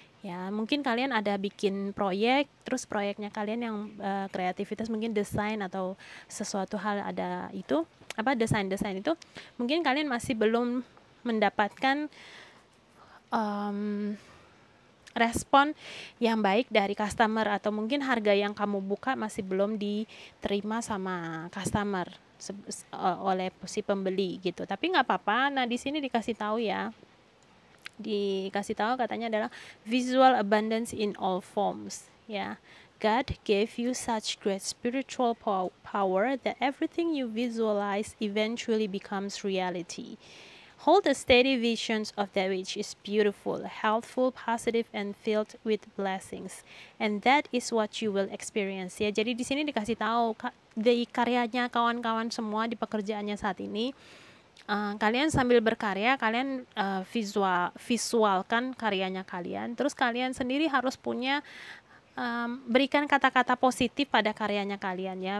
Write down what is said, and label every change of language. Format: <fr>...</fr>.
<id>Ya, mungkin kalian ada bikin proyek, terus proyeknya kalian yang kreativitas mungkin desain atau sesuatu hal ada itu, desain-desain itu, mungkin kalian masih belum mendapatkan respon yang baik dari customer, atau mungkin harga yang kamu buka masih belum diterima sama customer oleh si pembeli gitu. Tapi nggak apa-apa. Nah, di sini dikasih tahu ya. Dikasih tahu katanya adalah</id> <en>visual abundance in all forms</en> <id>ya.</id> <en>God gave you such great spiritual power that everything you visualize eventually becomes reality. Hold the steady visions of that which is beautiful, healthful, positive, and filled with blessings. And that is what you will experience ya.</en> <id>Jadi di sini dikasih tahu dari karyanya kawan-kawan semua di pekerjaannya saat ini. Kalian sambil berkarya, kalian visualkan karyanya kalian. Terus kalian sendiri harus punya berikan kata-kata positif pada karyanya kalian ya.</id>